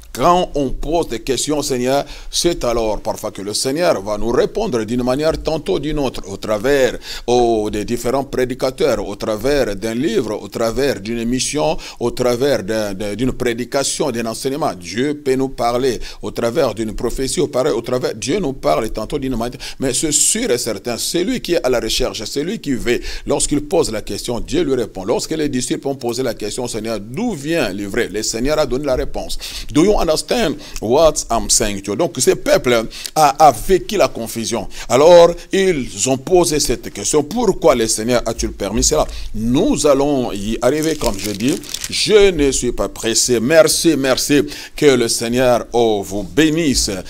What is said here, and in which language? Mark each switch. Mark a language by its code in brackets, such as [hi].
[fr] Quand on pose des questions au Seigneur, c'est alors parfois que le Seigneur va nous répondre d'une manière tantôt d'une autre, au travers des différents prédicateurs, au travers d'un livre, au travers d'une émission, au travers d'une prédication, d'un enseignement. Dieu peut nous parler au travers d'une prophétie, au travers, Dieu nous parle tantôt d'une manière, mais c'est sûr et certain, celui qui est à la recherche, celui qui veut, lorsqu'il pose la question, Dieu lui répond. Lorsque les disciples ont posé la question au Seigneur, d'où vient le vrai? Le Seigneur a donné la réponse. [en] Do you understand what I'm saying to you? [fr] Donc, ce peuple a vécu la confusion. Alors, ils ont posé cette question. Pourquoi le Seigneur a-t-il permis cela? Nous allons y arriver, comme je dis. Je ne suis pas pressé. Merci, merci. Que le Seigneur vous bénisse.